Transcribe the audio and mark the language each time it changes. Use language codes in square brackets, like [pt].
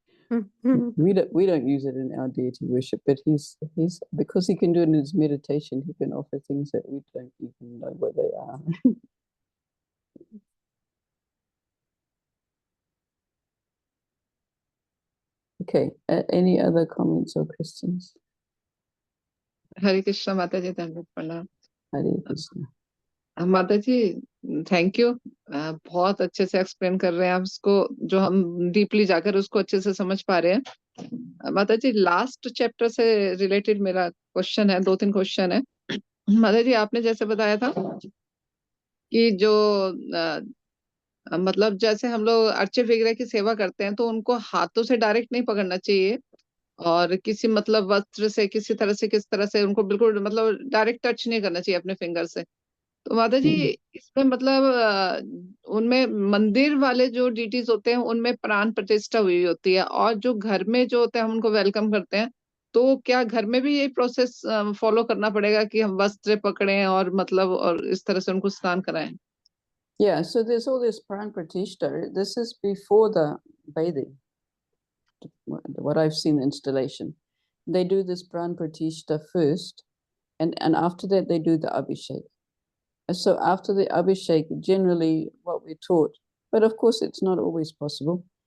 [en] We don't use it in our deity worship, but he's because he can do it in his meditation, he can offer things that we don't even know what they are. Okay. Any other comments or questions? [hi] हरे कृष्णा माता जी, दंडवत प्रणाम। Hare Krishna. माता जी thank you, बहुत अच्छे से explain कर रहे हैं आप इसको, जो हम डीपली जाकर उसको अच्छे से समझ पा रहे हैं। माता जी लास्ट चैप्टर से रिलेटेड मेरा क्वेश्चन है, 2-3 क्वेश्चन है। माता जी आपने जैसे बताया था कि जो मतलब जैसे हम लोग अर्चे वगैरह की सेवा करते हैं तो उनको हाथों से डायरेक्ट नहीं पकड़ना चाहिए, और किसी मतलब वस्त्र से किसी तरह से किस तरह से उनको बिल्कुल मतलब डायरेक्ट टच नहीं करना चाहिए अपने फिंगर से। तो माता जी इसमें मतलब उनमें मंदिर वाले जो डीटीज होते हैं उनमें प्राण प्रतिष्ठा हुई होती है, और जो घर में जो होते हैं हम उनको वेलकम करते हैं, तो क्या घर में भी ये प्रोसेस फॉलो करना पड़ेगा कि हम वस्त्र पकड़ें और मतलब और इस तरह से उनको स्नान कराएं? [en] Yeah, so there's all this pran pratishtha. This is before the bathing. What I've seen the installation, they do this pran pratishtha first, and after that they do the abhishek. So after the abhishek, generally what we're taught, but of course it's not always possible.